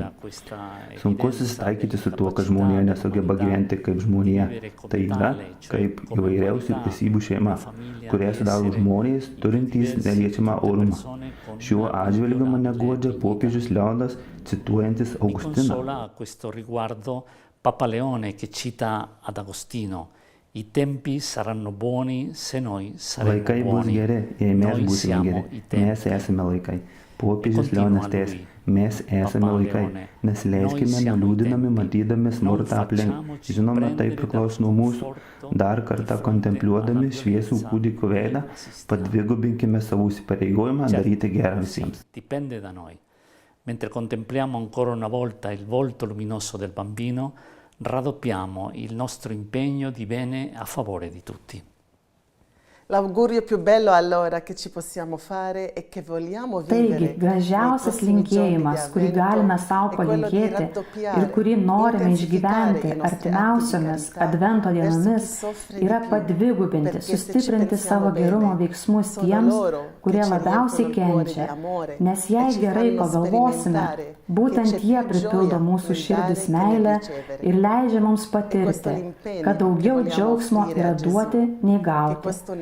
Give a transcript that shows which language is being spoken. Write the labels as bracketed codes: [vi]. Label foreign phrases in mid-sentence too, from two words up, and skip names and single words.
[lt] Sunku susitaikyti su tuo, kad žmonija nesugeba gyventi kaip žmonija. Tai yra kaip įvairiausių esybių šeima, kurie sudaro žmonės turintys neliečiamą orumą. Šiuo atžvilgiu mane guodžia popiežius Leonas, cituojantis Augustiną. [it] A questo riguardo Papa Leone che cita ad Agostino: I tempi saranno buoni se noi saremo [lt] Laikai bus [it] buoni. [lt] geri, jei mes [it] Noi [lt] būsime [it] siamo [lt] geri. [it] i tempi. [lt] Mes esame laikai. Popiežius Leonas tęsė: mes esame laikai. Nesileiskime nuliūdinami matydami smurtą aplink. Žinoma, tai priklauso nuo mūsų. Dar kartą kontempliuodami šviesų kūdikio veidą, padvigubinkime savo įsipareigojimą daryti gerą visiems. [it] Dipende da noi. Mentre contempliamo ancora una volta il volto luminoso del bambino, raddoppiamo il nostro impegno di bene a favore di tutti. L'augurio più bello allora che ci possiamo fare è che vogliamo vivere. [lt] Taigi, gražiausias linkėjimas, kurį galime savo palinkėti ir kurį norime išgyventi artimiausiomis Advento dienomis, yra padvigubinti, sustiprinti savo gerumo veiksmus tiems, kurie labiausiai kenčia. Nes jei gerai pagalvosime, būtent jie pripildo mūsų širdis meilę ir leidžia mums patirti, kad daugiau džiaugsmo yra duoti nei gauti.